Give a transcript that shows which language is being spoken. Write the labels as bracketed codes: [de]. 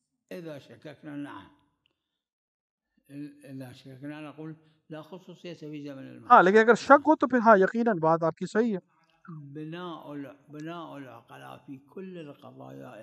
[ar] اذا شككنا نعم، اذا شككنا نقول لا خصوصية في زمن المعصوم. [ur] ہاں، لیکن اگر شک ہو تو پھر ہاں یقیناً بات آپ کی صحیح ہے. [ar] بناء العقلاء في كل القضايا